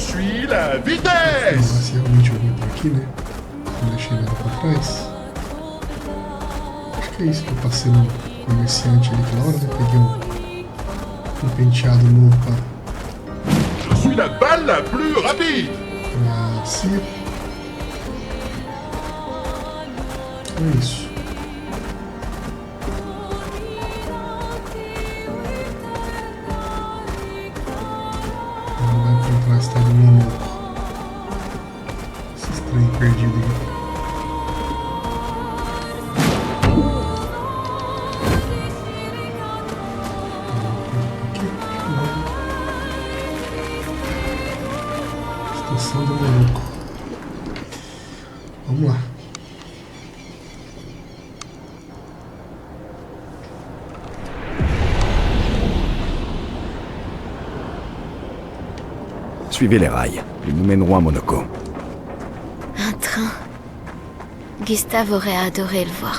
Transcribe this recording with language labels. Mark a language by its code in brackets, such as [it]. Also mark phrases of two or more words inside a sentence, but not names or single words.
[fr] Ici, la [pt] Vamos [fr] vitesse! [pt] lá se realmente eu vim por aqui, né? Não deixei nada pra trás. Acho que é isso que eu passei no comerciante ali aquela hora, né? Peguei um penteado novo [fr] Je suis la balle la plus rapide! [pt] pra si. É isso. Ela vai encontrar a estado do Monoco. Esse trem perdido aqui. Estação do Monoco. Vamos lá. [fr] Suivez les rails. Ils nous mèneront à Monaco. Un train. Gustave aurait adoré le voir.